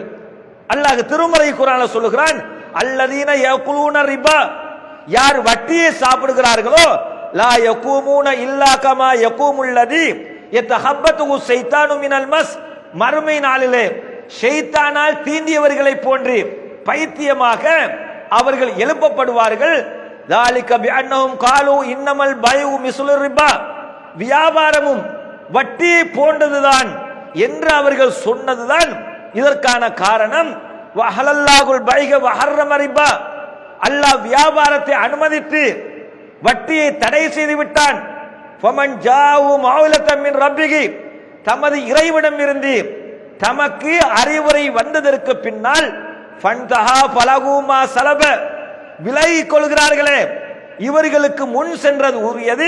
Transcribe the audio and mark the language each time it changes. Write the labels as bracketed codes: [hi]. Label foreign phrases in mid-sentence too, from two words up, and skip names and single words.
[ta] அல்லாஹ் திருமறை குர்ஆன்ல சொல்லுகிறான், [ar] الذين يأكلون الربا, [ta] யார் வட்டியை சாப்பிடுகிறார்களோ [ar] لا يقومون إلا كما يقوم الذي يتخبطه الشيطان من المس, [ta] மறுமை நாளிலே ஷைத்தானால் தீண்டியவர்களை போன்று பைத்தியமாக அவர்கள் எழுப்பப்படுவார்கள். [ar] ذَلِكَ بِأَنَّهُمْ قَالُوا إِنَّمَا الْبَيْعُ مِثْلُ الرِّبَا, [ta] வியாபாரமும் வட்டியை போன்றதுதான் என்று அவர்கள் சொன்னதுதான் இதற்கான காரணம். [ar] وأحل الله البيع وحرم الربا, [ta] அல்லாஹ் வியாபாரத்தை அனுமதித்து வட்டியை தடை செய்து விட்டான். [ar] فمن جاءه موعظة من ربه, [ta] தமது இறைவனிடம் இருந்து தமக்கு அறிவுரை வந்ததற்கு பின்னால் [ar] فانتهى فله ما سلف, [ta] விலகிக் கொள்கிறார்களே இவர்களுக்கு முன் சென்றது உரியது.